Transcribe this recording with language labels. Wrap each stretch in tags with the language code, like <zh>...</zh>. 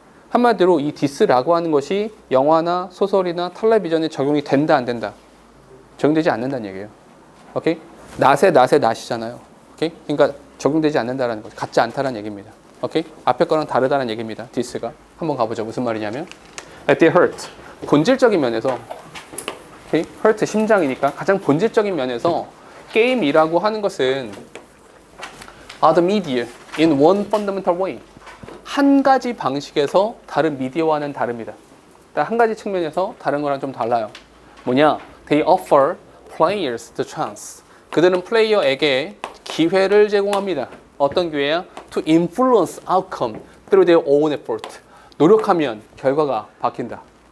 <ko>한마디로 이 디스라고 하는 것이 영화나 소설이나 텔레비전에 적용이 된다 안 된다? 적용되지 않는다는 얘기예요. 오케이? 낫이잖아요. 오케이? 그러니까 적용되지 않는다라는 거죠. 같지 않다라는 얘기입니다. 오케이? 앞에 거랑 다르다는 얘기입니다. 디스가. 한번 가보죠. 무슨 말이냐면</ko> <en>at the heart.</en> <ko>본질적인 면에서 오케이? heart 심장이니까 가장 본질적인 면에서 게임이라고 하는 것은</ko> <en>are the media in one fundamental way.</en> <ko>한 가지 방식에서 다른 미디어와는 다릅니다. 한 가지 측면에서 다른 거랑 좀 달라요. 뭐냐?</ko> <en>They offer players the chance.</en> <ko>그들은 플레이어에게 기회를 제공합니다. 어떤 기회야?</ko> <en>To influence outcome through their own effort.</en> <ko>노력하면 결과가 바뀐다.</ko>